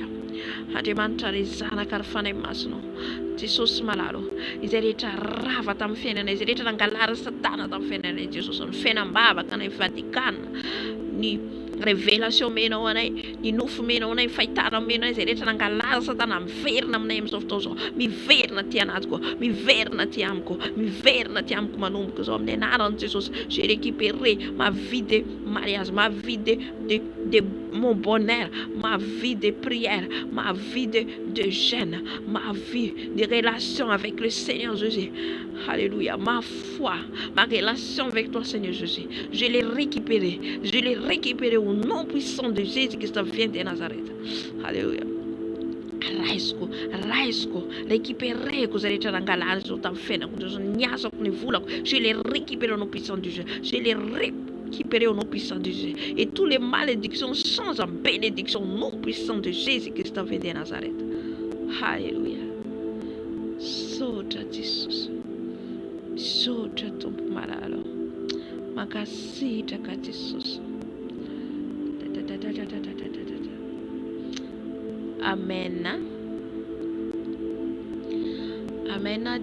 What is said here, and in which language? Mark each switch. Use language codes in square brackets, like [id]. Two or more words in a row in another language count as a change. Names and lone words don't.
[mg] Andriamanitra ry zanaka ry fanahy masonao, Jesosy malalo, izay rehetra rava tamin'ny fiainana, izay rehetra nangalarina Satana tamin'ny fiainana Jesosy, ny fiainam-bavaka, ny Vatikana, ny révélation menao anay, ny nofo menao anay, ny fahitana menao izay rehetra nangalarina Satana, miverina aminay amin'izao fotoana izao, miverina ty anatiko, miverina ty amiko, miverina ty amiko manomboka izao amin'ny anaran'i Jesosy. [fr] J'ai récupéré ma vie de mariage, ma vie de mon bonheur, ma vie de prière, ma vie de jeûne, ma vie de relation avec le Seigneur Jésus. Alléluia. Ma foi, ma relation avec toi, Seigneur Jésus, je l'ai récupéré au nom puissant de Jésus-Christ vient de Nazareth. Alléluia. [mg] Raisiko, récupéreko zay rehetra nangalana zao tamin'ny fiainako, ny asako, ny volako, [fr] je l'ai récupéré au nom puissant de Jésus. Je l'ai récupéré au nom puissant de Jésus. Et tous les malédictions changent en bénédiction au nom puissant de Jésus-Christ vient de Nazareth. Alléluia. [mg] Sotra Jesus. Sotra tompo malalo. Makasitraka Jesus. Amen. Amen.